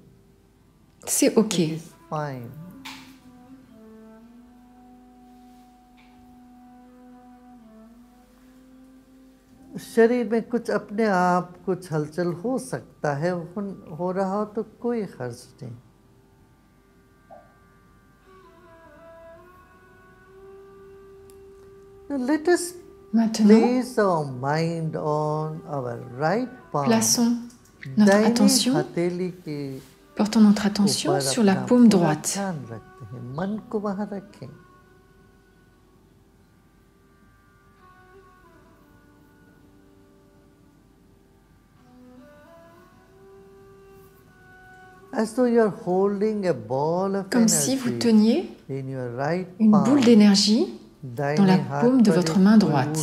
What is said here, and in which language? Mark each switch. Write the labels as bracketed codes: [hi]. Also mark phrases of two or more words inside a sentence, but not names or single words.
[fr] C'est OK. [en] It is fine. [hi] शरीर में कुछ अपने आप कुछ हलचल हो सकता है, हो रहा हो तो कोई हर्ज नहीं। [en] Now let us [fr] Maintenant, [en] place our mind on our right palm. [fr] plaçons notre [hi] दाहिनी [fr] attention, [hi] हथेली के [fr] portons notre attention [hi] ऊपर [fr] sur la [hi] अपना [fr] paume [hi] पूरा [fr] droite. [hi] ध्यान रखते हैं, मन को वहां रखें। [en] As though you are holding a ball of [fr] Comme si vous [en] energy [fr] teniez [en] in your right [fr] une [en] palm. [fr] boule d'énergie dans la [hi] दाहिने हाथ [fr] paume de [hi] पर [fr] votre [hi] एक [fr] main [hi] कोई [fr] droite.